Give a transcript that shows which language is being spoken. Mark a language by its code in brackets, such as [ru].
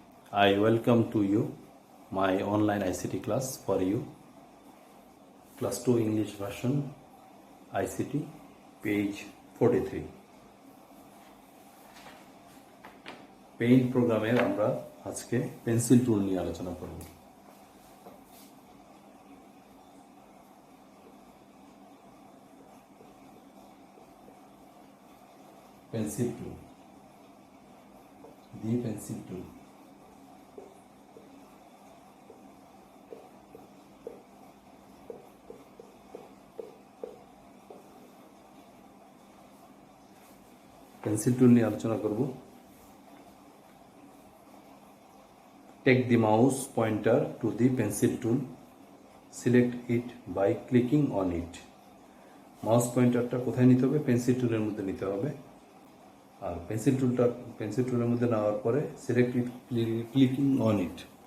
[en] I welcome to you my online ICT class for you. Class 2 English version ICT page 43. [bn] Paint প্রোগ্রামের আমরা আজকে pencil টুল নিয়ে আলোচনা করব। [en] Pencil tool, the pencil tool. [bn] Pencil টুল নিয়ে আলোচনা করব। [en] Take the mouse pointer to the pencil tool. Select it by clicking on it. [bn] Mouse পয়েন্টারটা কোথায় নিতে হবে? পেন্সিল টুলের মধ্যে নিতে হবে। আর পেন্সিল টুলের মধ্যে নেওয়ার পরে [en] Select it, clicking on it.